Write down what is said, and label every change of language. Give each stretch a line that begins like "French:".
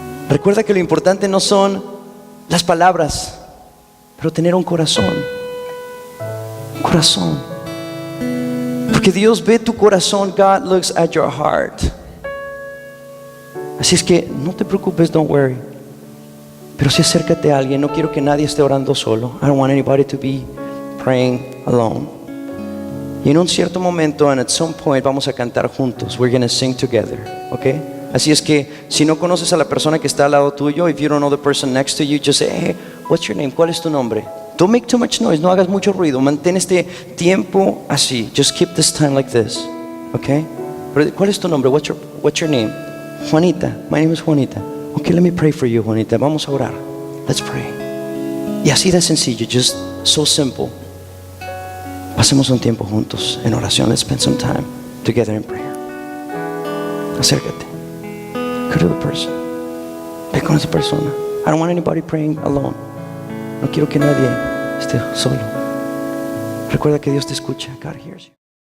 Spanish: Recuerda que lo importante no son las palabras, pero tener un corazón. Un corazón. Porque Dios ve tu corazón.
English: God looks at your heart.
Spanish: Así es que no te preocupes,
English: don't worry.
Spanish: Pero sí acércate a alguien. No quiero que nadie esté orando solo.
English: I don't want anybody to be praying alone.
Spanish: Y en un cierto momento,
English: and at some point,
Spanish: vamos a cantar juntos.
English: We're going to sing together, okay?
Spanish: Así es que si no conoces a la persona que está al lado tuyo,
English: if you don't know the person next to you, just say, hey, what's your name?
Spanish: ¿Cuál es tu nombre?
English: Don't make too much noise,
Spanish: no hagas mucho ruido. Mantén este tiempo así.
English: Just keep this time like this, okay?
Spanish: Pero, ¿cuál es tu nombre?
English: What's your name? Juanita. My name is Juanita. Okay, let me pray for you, Juanita.
Spanish: Vamos a orar.
English: Let's pray.
Spanish: Y así de sencillo,
English: just so simple.
Spanish: Pasemos un tiempo juntos en oración.
English: Let's spend some time together in prayer.
Spanish: Acércate.
English: Go to the person.
Spanish: Ve con esa persona.
English: I don't want anybody praying alone.
Spanish: No quiero que nadie esté solo. Recuerda que Dios te escucha.
English: God hears you.